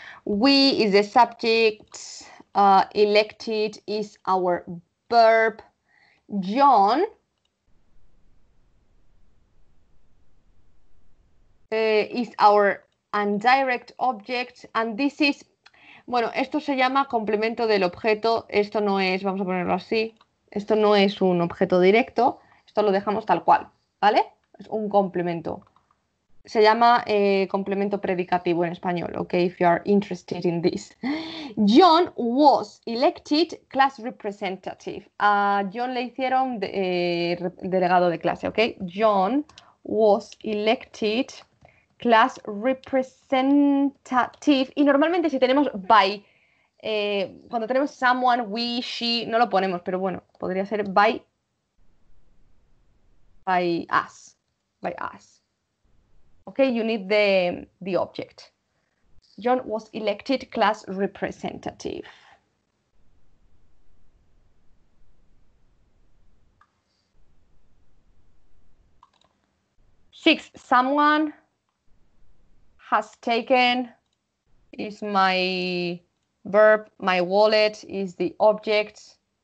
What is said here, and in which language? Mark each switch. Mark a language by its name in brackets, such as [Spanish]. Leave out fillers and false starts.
[English] We is the subject, elected is our verb, John is our indirect object, and this is, [Spanish] Bueno, esto se llama complemento del objeto. Esto no es, vamos a ponerlo así, esto no es un objeto directo. Esto lo dejamos tal cual, ¿vale? Es un complemento. Se llama complemento predicativo en español, ¿ok? [English] If you are interested in this. John was elected class representative. [Spanish] A John le hicieron delegado de clase, ¿ok? [English] John was elected class representative. [Spanish] Y normalmente si tenemos by, cuando tenemos someone, we, she, no lo ponemos, pero bueno, podría ser by us. [English] By us. Okay, you need the object. John was elected class representative. Six, someone has taken is my verb, my wallet is the object.